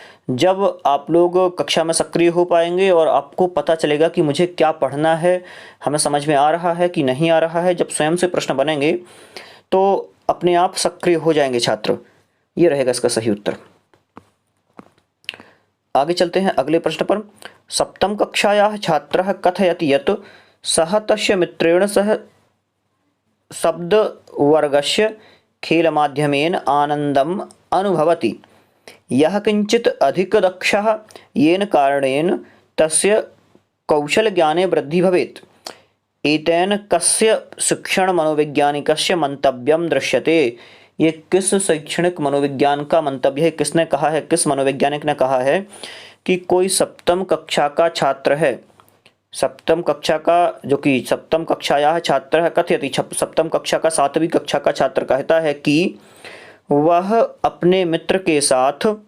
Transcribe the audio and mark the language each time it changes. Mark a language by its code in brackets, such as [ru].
[hi] जब आप लोग कक्षा में सक्रिय हो पाएंगे और आपको पता चलेगा कि मुझे क्या पढ़ना है, हमें समझ में आ रहा है कि नहीं आ रहा है, जब स्वयं से प्रश्न बनेंगे तो अपने आप सक्रिय हो जाएंगे छात्र। ये रहेगा इसका सही उत्तर। आगे चलते हैं अगले प्रश्न पर। [sa] सप्तम कक्षायाः छात्रः कथयति यत् सः तस्य मित्रेण सह शब्दवर्गस्य खेलमाध्यमेन आनन्दम् अनुभवति। यः किञ्चित् अधिकदक्षः येन कारणेन तस्य कौशलज्ञाने वृद्धिः भवेत्। एतेन कस्य शिक्षण मनोवैज्ञानिकस्य मंतव्यम दृश्यते। [hi] ये किस शैक्षणिक मनोविज्ञान का मंतव्य है, किसने कहा है, किस मनोवैज्ञानिक ने कहा है कि कोई सप्तम कक्षा का छात्र है, सप्तम कक्षा का जो कि [sa] सप्तम कक्षायाः छात्रः कथयति, [hi] सप्तम कक्षा का 7वीं कक्षा का छात्र कहता है कि वह अपने मित्र के साथ